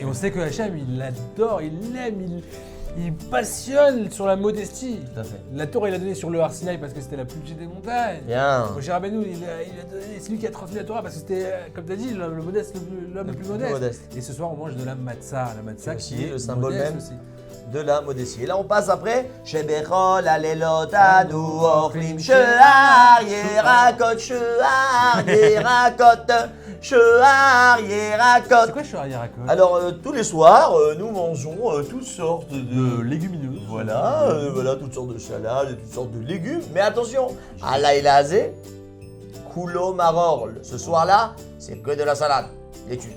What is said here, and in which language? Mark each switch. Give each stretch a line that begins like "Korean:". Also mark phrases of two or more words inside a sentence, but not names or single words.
French: Et on sait que Hachem, il l'adore, il l'aime, il passionne sur la modestie. Tout à fait. La Torah, il a donné sur le Har Sinaï parce que c'était la plus petite des montagnes. Bien. Moshe Rabbeinu, il a donné, c'est lui qui a transmis la Torah parce que c'était, comme tu as dit, l'homme le plus modeste. Et ce soir, on mange de la matzah. La matzah Aussi, qui est le symbole modeste même. aussi. De la modestie. Et là, on passe après.
Hebrew: שבכל הלילות אנו אוכלים שאר ירקות, שאר ירקות, שאר
French: C'est yerakot. quoi
Hebrew: שאר ירקות?
French: Alors, tous les soirs, nous mangeons toutes sortes de légumineuses. Voilà, toutes sortes de salades, toutes sortes de légumes. Mais attention,
Hebrew: הלילה הזה, כולו מרור.
French: Ce soir-là, c'est que de la salade. Laitue.